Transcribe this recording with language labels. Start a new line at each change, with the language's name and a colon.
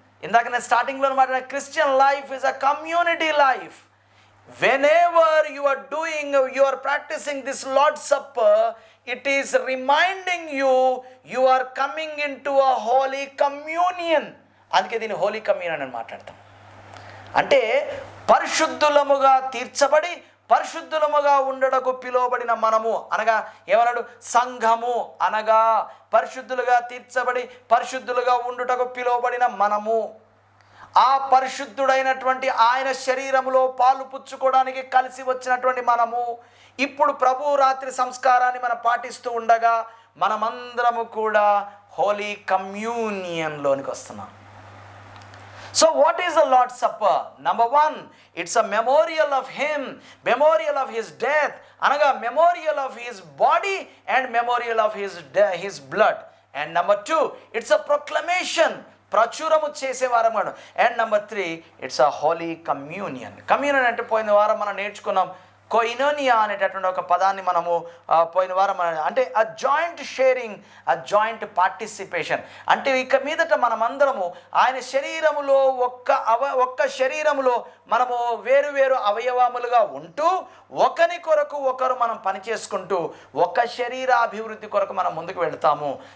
Telugu: ఇందాక నేను స్టార్టింగ్లో మాట్లాడిన
English: Christian life is a community life. Whenever you are practicing this Lord's Supper, it is reminding you are coming into a holy communion.
Telugu: అందుకే దీన్ని Holi communion అని మాట్లాడతాం. అంటే పరిశుద్ధులముగా తీర్చబడి పరిశుద్ధులముగా ఉండటకు పిలువబడిన మనము, అనగా ఏమన్నాడు? సంఘము అనగా పరిశుద్ధులుగా తీర్చబడి పరిశుద్ధులుగా ఉండుటకు పిలువబడిన మనము. ఆ పరిశుద్ధుడైనటువంటి ఆయన శరీరములో పాలు పుచ్చుకోవడానికి కలిసి వచ్చినటువంటి మనము ఇప్పుడు ప్రభు రాత్రి సంస్కారాన్ని మనం పాటిస్తూ ఉండగా మనమందరము కూడా హోలీ కమ్యూనియన్లోనికి వస్తున్నాం.
English: So what is the Lord's Supper? Number 1, it's a memorial of Him, memorial of His death, anaga memorial of His body and memorial of His blood. And number 2, it's a proclamation,
Telugu: ప్రచురము చేసేవారమాడు.
English: And number 3, it's a holy communion.
Telugu: Communion అంటే పోయిన వారం మనం నేర్చుకున్నాం, koinonia అనేటటువంటి ఒక పదాన్ని మనము పోయిన వారం అంటే
English: A joint sharing, a joint participation.
Telugu: అంటే ఇక మీదట మనమందరము ఆయన శరీరములో ఒక్క శరీరములో మనము వేరు వేరు అవయవములుగా ఉంటూ ఒకరి కొరకు ఒకరు మనం పనిచేసుకుంటూ ఒక శరీర అభివృద్ధి కొరకు మనం ముందుకు వెళ్తాము.